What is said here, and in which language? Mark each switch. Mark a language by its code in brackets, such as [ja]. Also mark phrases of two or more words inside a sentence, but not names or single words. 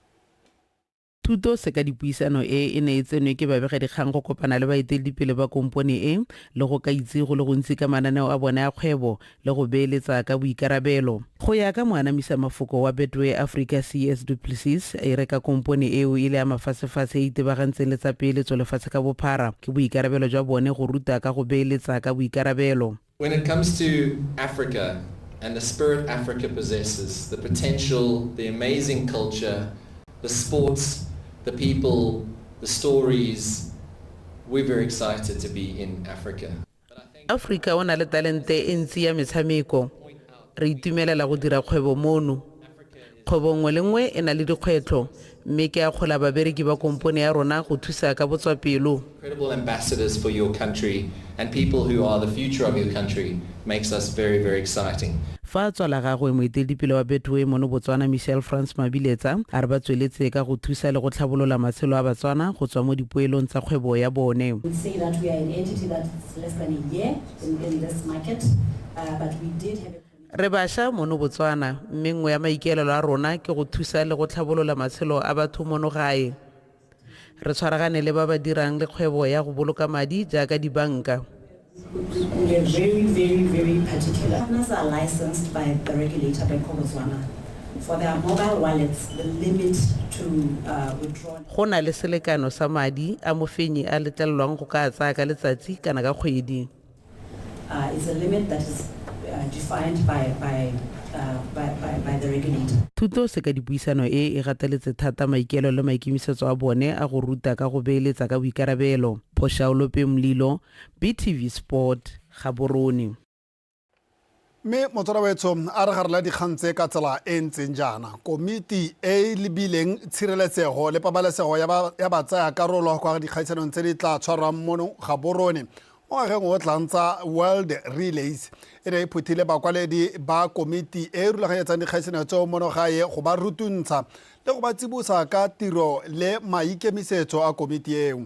[tn] Thuto se ka dipuisano e ne e tsenwe ke babegakgang go kopana le baeteledipele ba kompone e le go ka itse go le gontsi ka mananeo a bona ya kgwebo le go beeletsa ka boikarabelo. Go ya ka moanamisa mafoko wa Betway Africa CS Du Plessis e reka kompone eo ile ya mafatshefatshe e itebagantseng le tsa peeletso lefatshe ka bophara ke boikarabelo jwa bone go ruta ka go beeletsa ka boikarabelo. [en] When it comes to Africa and the spirit Africa possesses, the potential, the amazing culture, the sports, the people, the stories, we're very excited to be in Africa. [tn] Africa o na le talente e ntsi ya metshameko. Re itumelela go dira kgwebo mono. Kgwebo nngwe le nngwe e na le dikgwetlho mme ke a kgola babereki ba kompone ya rona go thusa ka botswapelo. [en] Incredible ambassadors for your country and people who are the future of your country makes us very, very exciting. [tn] Fa tswala gagwe moeteledipele wa Betway mono Botswana Michelle France Mabiletsa a re ba tsweletse ka go thusa le go tlhabolola matshelo a Batswana go tswa mo dipoelong tsa kgwebo ya bone. [en] We say that we are an entity that is less than a year in this market, but we did have [tn] re bašwa mono Botswana mme nngwe ya maikaelelo a rona ke go thusa le go tlhabolola matshelo a batho mono gae. Re tshwaragane le ba ba dirang le kgwebo ya go boloka madi jaaka dibanka. [en] We are very, very, very particular. Partners are licensed by the regulator, Bank of Botswana, for their mobile wallets, the limit to withdraw. [tn] Go na le selekano sa madi a mofenyi a letlelelwang go ka tsaya ka letsatsi kana ka kgwedi. [en] It's a limit that is defined by the regulator. [tn] Thuto se ka dipuisano e gateletse thata maikelo le maikemisetso a bone a go ruta ka go beeletsa ka boikarabelo. Poshaolope Molelo, BTV Sport, Gaborone. Mme motsweditso a re garela dikgang tse ka tsela e ntseng jaana komiti e lebileng tshireletsego le pabalesego ya batsaya karolo kwa dikgaisanong tse di tla tshwarwang mono Gaborone mo ngwageng o tlantsa World Relays e ne e phuthile bakwaledi ba komiti e rulaganyetsang dikgaisano tseo mono gae go ba rutuntsha le go ba tsibosa ka tiro le maikemisetso a komiti eo.